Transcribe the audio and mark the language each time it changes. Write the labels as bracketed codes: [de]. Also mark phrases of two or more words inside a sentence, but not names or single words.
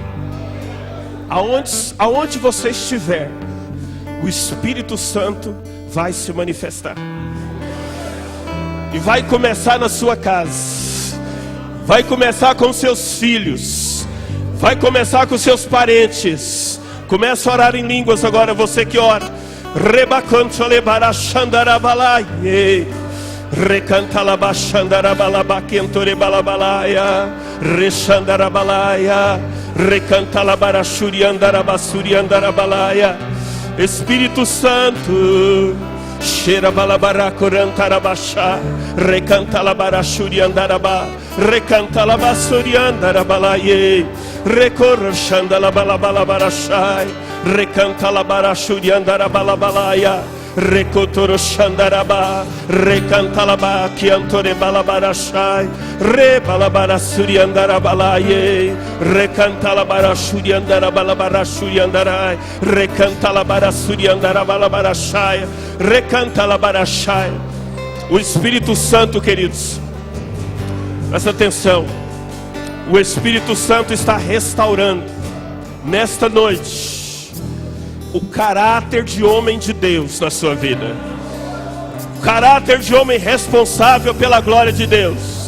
[pt] Aonde você estiver, o Espírito Santo vai se manifestar. E vai começar na sua casa, vai começar com seus filhos, vai começar com seus parentes. Começa a orar em línguas agora, você que ora. Rebacantolebarachandarabalai, recantalabachandarabalabakentore-balabalaya, rechandarabalaya, recantalabaraxuriandarabasuriandarabalaya. Espírito Santo, Cheira balabara corantarabachá, recanta labarachuriandarabá, recanta labassuriandarabalaie, recorrochanda labalabalabarachai, recanta labarachuriandarabalabalaya, recotoroxandarabá, recanta labaquiantore balabarachai, rebalabarassuriandarabalaie, recanta labarachuriandarabalabarachuriandarai, recanta labarassuriandarabalabarachai, recanta labarachai. O Espírito Santo, queridos, presta atenção. O Espírito Santo está restaurando nesta noite o caráter de homem de Deus na sua vida, o caráter de homem responsável pela glória de Deus.